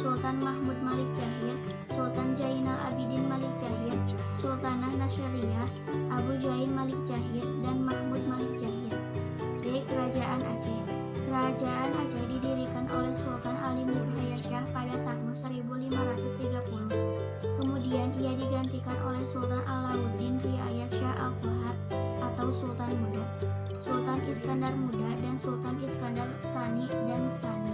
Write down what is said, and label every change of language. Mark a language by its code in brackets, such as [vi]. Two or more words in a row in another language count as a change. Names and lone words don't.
[id] Sultan Mahmud Malik Jahir, Sultan Jainal Abidin Malik Jahir, Sultanah Nasiriyah, Abu Jain Malik Jahir, dan Mahmud Malik Jahir. D. Kerajaan Aceh. Kerajaan Aceh didirikan oleh Sultan Ali Nurhayasyah pada tahun 1530. Kemudian ia digantikan oleh Sultan Alauddin Riayat Shah Al-Qahar atau Sultan Muda, Sultan Iskandar Muda, dan Sultan Iskandar Tsani dan Tsani.